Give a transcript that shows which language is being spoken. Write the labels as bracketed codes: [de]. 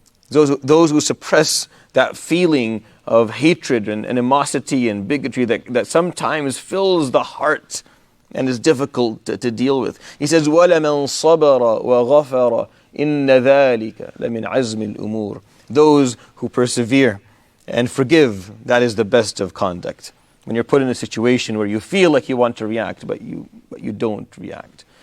[en] Those who suppress that feeling of hatred and animosity and bigotry that sometimes fills the heart and is difficult to deal with. He says, [ar] وَلَمَنْ صَبَرَ وَغَفَرَ إِنَّ ذَلِكَ لَمِنْ عَزْمِ الْأُمُورِ. [en] Those who persevere and forgive, that is the best of conduct. When you're put in a situation where you feel like you want to react, but you don't react.